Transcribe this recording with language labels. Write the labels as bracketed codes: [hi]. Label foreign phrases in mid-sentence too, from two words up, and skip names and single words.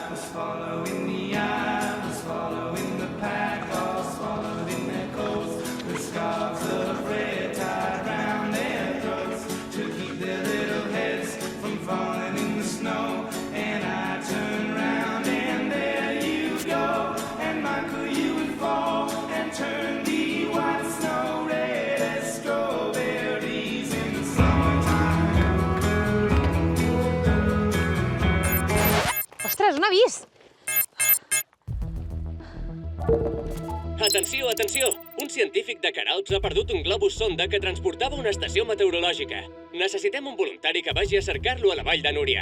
[en] following the eye, was following the pack, all swallowed in their coats, with scarves of red tied round their throats to keep their little heads from falling in the snow. And I turned round and there you go, and Michael, you would fall and turn the white snow red as strawberries in the summertime. [ca] Ostres, un avís! Atenció, atenció! Un científic de Queralbs ha perdut un globus sonda que transportava una estació meteorològica. Necessitem un voluntari que vagi a cercar-lo a la Vall de Núria.